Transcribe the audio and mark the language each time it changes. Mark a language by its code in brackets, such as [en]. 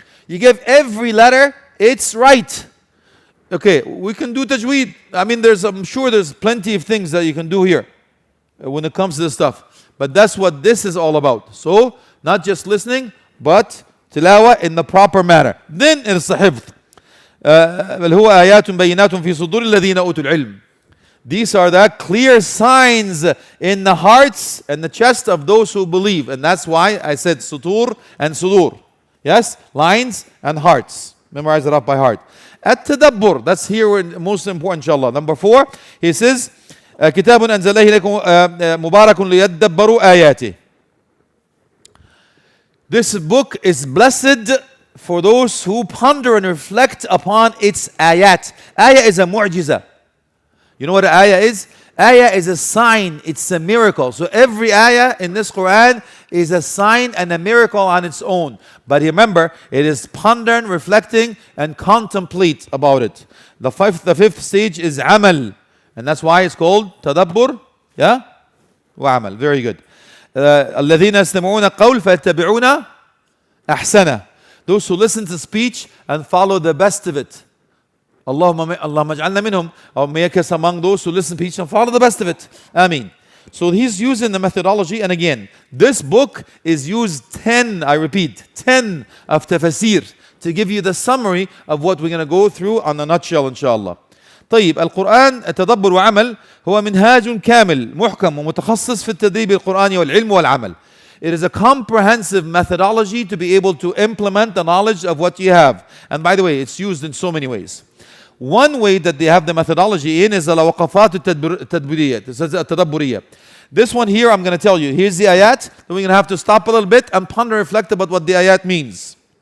[en] You give every letter its right. Okay, we can do tajweed. I mean, I'm sure there's plenty of things that you can do here when it comes to this stuff. But that's what this is all about. So, not just listening, but tilawa in the proper manner. Then it's the hifd. [ar] بل هو آيات بينات في صدور الذين أوتوا العلم. [en] These are the clear signs in the hearts and the chest of those who believe. And that's why I said sutur and sudur. Yes? Lines and hearts. Memorize it up by heart. At-tadabbur. That's here most important, inshallah. Number 4, he says, [ar] كتاب أنزله إليكم مبارك ليدبروا آياته. [en] This book is blessed for those who ponder and reflect upon its ayat. Ayah is a mu'jiza. You know what an ayah is? Ayah is a sign, it's a miracle. So every ayah in this Quran is a sign and a miracle on its own. But remember, it is ponder, reflecting, and contemplate about it. The fifth stage is amal. And that's why it's called tadabbur. Yeah? Wa amal. Very good. [ar] الذين يستمعون القول فيتبعون أحسنه. [en] Those who listen to speech and follow the best of it. Allahumma aj'alna minhum. Or make us among those who listen to speech and follow the best of it. Ameen. So he's using the methodology. And again, this book is used 10, I repeat, 10 of tafsir to give you the summary of what we're going to go through on a nutshell, inshallah. [ar] طيب القرآن التدبر وعمل هو منهاج كامل محكم ومتخصص في التدريب القرآني والعلم والعمل. [en] It is a comprehensive methodology to be able to implement the knowledge of what you have. And by the way, it's used in so many ways. One way that they have the methodology in is [ar] الوقفات التدبرية. [en] This one here, I'm going to tell you. Here's the ayat. Then we're going to have to stop a little bit and ponder, reflect about what the ayat means.